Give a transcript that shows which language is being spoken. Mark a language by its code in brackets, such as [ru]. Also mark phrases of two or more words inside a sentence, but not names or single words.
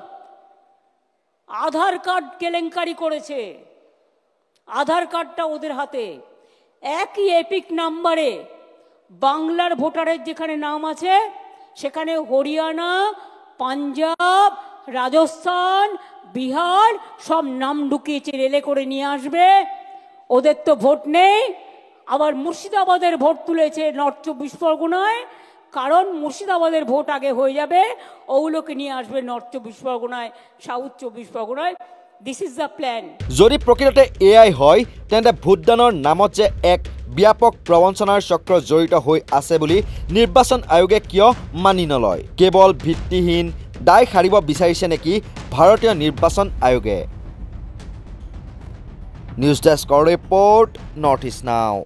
[bn] আধার কার্ড কেলেঙ্কারি করেছে, আধার কার্ডটা ওদের হাতে, একই এপিক নাম্বারে বাংলার ভোটারের যেখানে নাম আছে সেখানে হরিয়ানা, পাঞ্জাব, রাজস্থান, বিহার সব নাম ঢুকিয়েছে, রেলে করে নিয়ে আসবে। ওদের তো ভোট নেই, আবার মুর্শিদাবাদের ভোট তুলেছে নর্থ 24 পরগনায়, কারণ মুর্শিদাবাদের ভোট আগে হয়ে যাবে, ওগুলোকে নিয়ে আসবে নর্থ 24 পরগনায়, সাউথ 24 পরগনায়। [en] This is the plan. [as] যদি প্ৰকৃততে এআই হয় তেন্তে ভোটদানৰ নামত যে এক ব্যাপক প্ৰবঞ্চনাৰ চক্ৰ জড়িত হৈ আছে বুলি নিৰ্বাচন আয়োগে কিয় মানি নলয়? কেৱল ভিত্তিহীন দায় সাৰিব বিচাৰিছে নেকি ভাৰতীয় নিৰ্বাচন আয়োগে? [en] news desk [as] ৰিপৰ্ট, নৰ্থ ইষ্ট নাও।